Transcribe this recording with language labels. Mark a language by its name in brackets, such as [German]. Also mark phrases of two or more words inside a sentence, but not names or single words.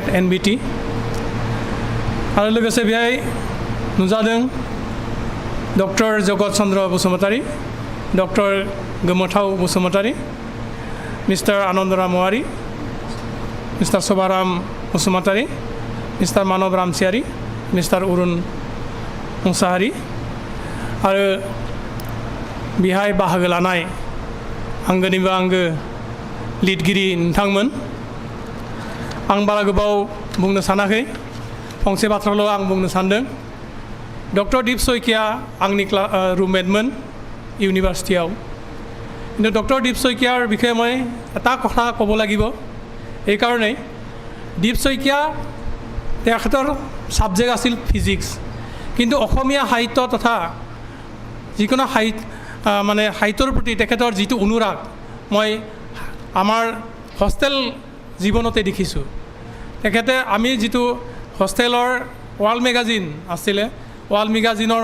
[Bodo] NBT आरो लोगोसे बेहाय नुजादों डक्टर जगत चन्द्र बसुमतारी डक्टर गोमोथाव बसुमतारी मिस्टार आनन्दराम औवारी मिस्टार सभाराम बसुमतारी मिस्टार मानव रामसियारी मिस्टार अरुण मुसाहारि आरो बेहाय बाहागो लानाय आंगोनिबो आंगो लिरगिरि नोंथांमोन आं बारा गोबाव बुंनो सानाखै फंसे बाथ्राल' आं बुंनो सानदों डक्टर दीप शइकिया आंनि रुममेटमोन इउनिभार्सिटियाव [Assamese] কিন্তু ডক্টৰ দীপ শইকীয়াৰ বিষয়ে মই এটা কথা ক'ব লাগিব এইকাৰণেই দীপ শইকীয়া তেখেতৰ ছাবজেক্ট আছিল ফিজিক্স কিন্তু অসমীয়া সাহিত্য তথা যিকোনো মানে সাহিত্যৰ প্ৰতি তেখেতৰ যিটো অনুৰাগ মই আমাৰ হোষ্টেল জীৱনতে দেখিছোঁ তেখেতে আমি যিটো হোষ্টেলৰ ৱাল মেগাজিন আছিলে ৱাল মেগাজিনৰ